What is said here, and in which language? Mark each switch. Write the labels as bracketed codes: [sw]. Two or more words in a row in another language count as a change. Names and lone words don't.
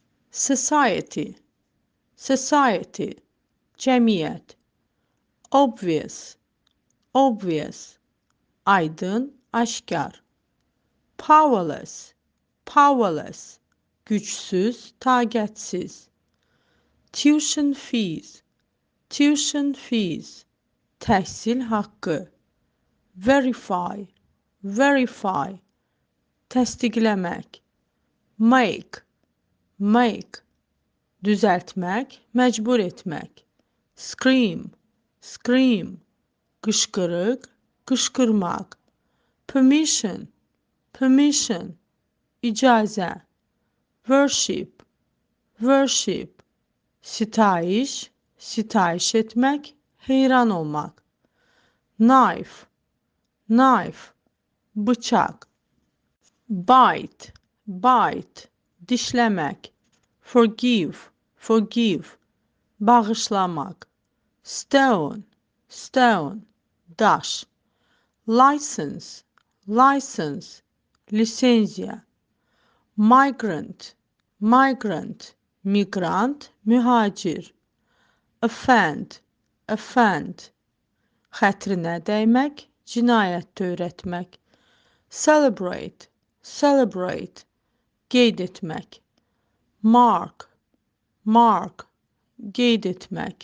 [en] Society, society, [az] cəmiyyət. [en] Obvious, obvious, [az] aydın, aşkar. [en] Powerless, powerless, [az] gücsüz, taqətsiz. [en] Tuition fees, tuition fees, [az] təhsil haqqı. [en] Verify, verify, təsdiqləmək. Make, make, [az] düzəltmək, məcbur etmək. [en] Scream, scream, [az] qışqırıq, qışqırmaq. [en] Permission, permission, icazə. Worship, worship, [az] sitayiş, sitayiş etmək, heyran olmaq. [en] Knife, knife, bıçaq. Bite, bite, dişləmək. Forgive, forgive, bağışlamaq. Stone, stone, daş. License, license, lisenziya. Migrant, migrant, migrant, [az] mühacir. [en] Offend, offend, [az] xətrinə dəymək, cinayət törətmək. [en] Celebrate, celebrate, [az] qeyd etmək. [en] Mark, mark, [az] qeyd etmək.